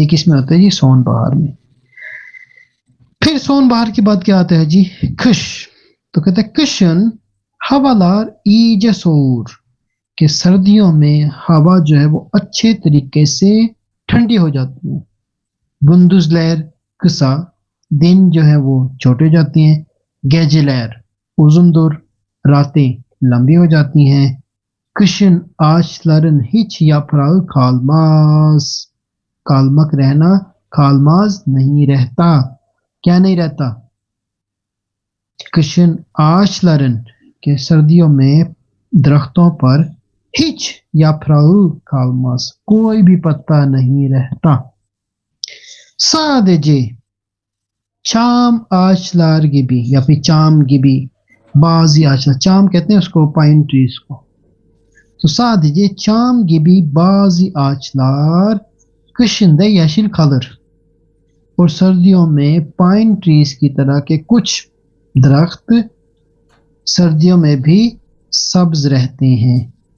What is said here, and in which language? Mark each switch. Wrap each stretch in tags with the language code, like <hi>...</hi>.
<hi>ये किस में होता है जी, सोन बहार में। फिर सोन बहार की बात क्या आता है जी, kış, तो कहते हैं</hi> <tr>kışın havalar iyice soğur,</tr> <hi>कि सर्दियों में हवा जो है वो अच्छे तरीके से ठंडी हो जाती है।</hi> <tr>gündüzler kısa,</tr> <hi>दिन जो है वो छोटे हो जाती हैं।</hi> <tr>geceler uzundur,</tr> <hi>रातें लंबी हो जाती हैं।</hi> <tr>Kışın ağaçların hiç yaprağı kalmaz.</tr> <hi>Kalmak रहना, kalmaz नहीं रहता. क्या नहीं रहता?</hi> <tr>Kışın ağaçların</tr> <hi>के सर्दियों में दरख्तों पर</hi> <tr>hiç yaprağı kalmaz.</tr> <hi>कोई भी पत्ता नहीं रहता.</hi> <tr>Sadece çam ağaçlar gibi</tr> <hi>या फिर</hi> <tr>çam gibi bazı ağaçlar.</tr> <hi>Çam कहते हैं उसको पाइन ट्रीज को. तो</hi> <tr>sadece çam gibi bazı ağaçlar kışında yeşil kalır</tr> <hi>और सर्दियों में पाइन ट्रीज की तरह के कुछ दरख्त सर्दियों में भी सब्ज रहते हैं.</hi>